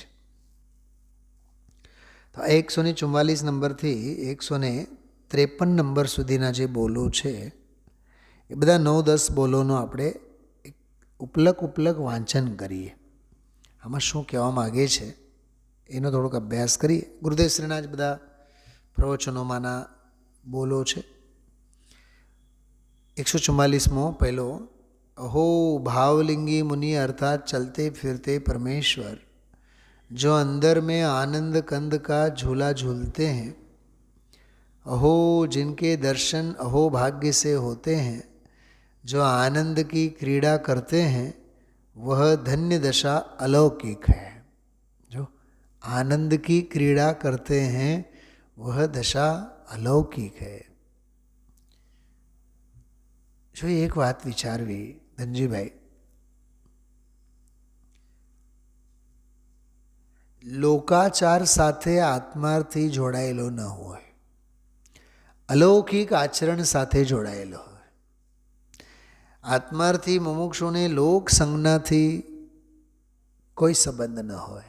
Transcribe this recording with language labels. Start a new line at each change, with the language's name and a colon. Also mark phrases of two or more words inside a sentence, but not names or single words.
Gujarati: તો 144 નંબરથી 145 53 નંબર સુધીના જે બોલો છે એ બધા 9-10 બોલોનો આપણે એક ઉપલક વાંચન કરીએ. આમાં શું કહેવા માગે છે એનો થોડોક અભ્યાસ કરીએ. ગુરુદેવશ્રીના જ બધા પ્રવચનોમાંના બોલો છે. 144મો પહેલો,
Hindi: अहो भावलिंगी मुनि अर्थात चलते फिरते परमेश्वर जो अंदर में आनंद कंद का झूला झूलते हैं, अहो जिनके दर्शन अहो भाग्य से होते हैं, जो आनंद की क्रीड़ा करते हैं, वह धन्य दशा अलौकिक है. जो आनंद की क्रीड़ा करते हैं वह दशा अलौकिक है.
Gujarati: જો એક વાત વિચારવી ધનજીભાઈ, લોકાચાર સાથે આત્માર્થી જોડાયેલો ન હોય, અલૌકિક આચરણ સાથે જોડાયેલો હોય, આત્માર્થી મુમુક્ષુને લોક સંજ્ઞાથી કોઈ સંબંધ ન હોય.